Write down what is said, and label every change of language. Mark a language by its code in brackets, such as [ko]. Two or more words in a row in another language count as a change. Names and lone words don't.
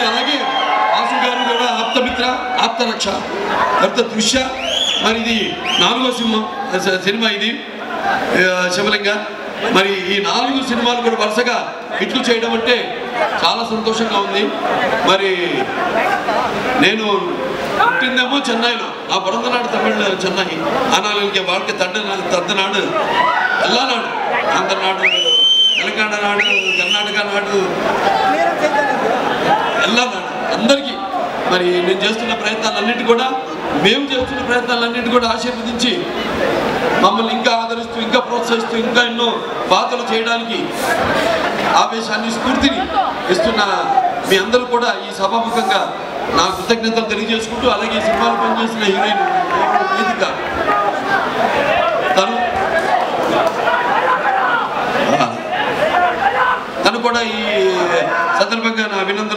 [te] అలాగే వాసు గారు కూడా ఆప్తమిత్ర, ఆప్తరక్ష, తర్వాత దృశ్య, మరి ఇది 4వ సినిమా ఇది శివలింగ. మరి ఈ 4 సినిమాలు కూడా వరుసగా హిట్లు చేయడం అంటే చాలా సంతోషంగా ఉంది. మరి నేను పుట్టిందేమో చెన్నైలో, ఆ [ta] பிறந்தநாடு தமிழ் சென்னை, ஆனால் இங்கே வாழ்க்கை தந்த நாடு எல்லா நாடு, ஆந்திர நாடு, தெலங்கானா நாடு, கர்நாடகா நாடு, எல்லா நாடு [te] అందరికీ మరి నేను చేస్తున్న ప్రయత్నాలన్నిటి కూడా, మేము చేస్తున్న ప్రయత్నాలన్నిటి కూడా ఆశీర్వదించి మమ్మల్ని ఇంకా ఆదరిస్తూ, ఇంకా ప్రోత్సహిస్తూ, ఇంకా ఎన్నో బాధలు చేయడానికి ఆవేశాన్ని, స్ఫూర్తిని ఇస్తున్న మీ అందరూ కూడా ఈ సభాముఖంగా నా కృతజ్ఞతలు తెలియజేసుకుంటూ, అలాగే ఈ సినిమాలో పనిచేసిన హీరోయిన్ వేదిక తను కూడా ఈ సందర్భంగా నా అభినందనలు.